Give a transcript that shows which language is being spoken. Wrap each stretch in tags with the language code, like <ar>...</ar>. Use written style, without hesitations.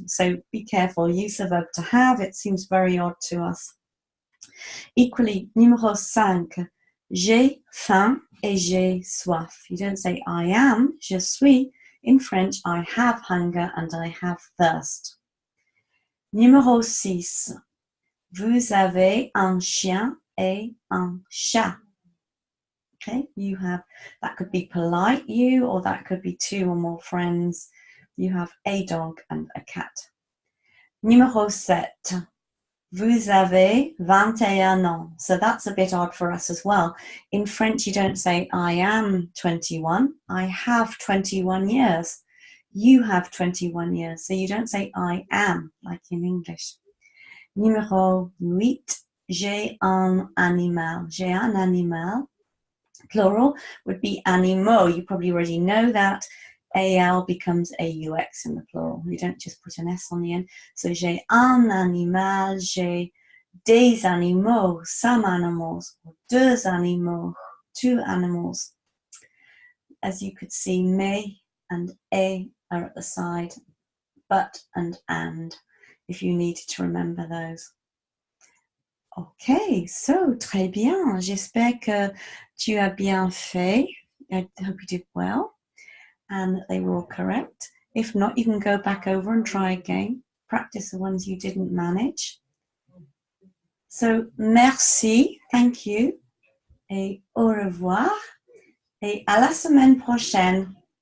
<en>So be careful. Use the verb to have. It seems very odd to us.</en> <fr>Equally, numéro 5. J'ai faim et j'ai soif.</fr> <en>You don't say I am,</en> <fr>je suis.</fr> <en>In French, I have hunger and I have thirst.</en> <fr>Numéro 6. Vous avez un chien et un chat.</fr> <en>Okay, you have, that could be polite you, or that could be 2 or more friends. You have a dog and a cat.</en> <fr>Numéro 7. Vous avez 21 ans.</fr> <en>So that's a bit odd for us as well. In French, you don't say I am 21. I have 21 years. You have 21 years. So you don't say I am, like in English.</en> <fr>Numéro 8. J'ai un animal. J'ai un animal.</fr> <en>Plural would be</en> <fr>animaux.</fr> <en>You probably already know that. AL becomes AUX in the plural. You don't just put an S on the end. So</en> <fr>j'ai un animal, j'ai des animaux,</fr> <en>some animals, or</en> <fr>deux animaux,</fr> <en>2 animals. As you could see, mais and a are at the side, but and, if you needed to remember those.</en> <fr>Ok, so, très bien. J'espère que tu as bien fait.</fr> <en>I hope you did well and that they were all correct. If not, you can go back over and try again. Practice the ones you didn't manage.</en> <fr>So, merci,</fr> <en>thank you,</en> <fr>et au revoir, et à la semaine prochaine.</fr>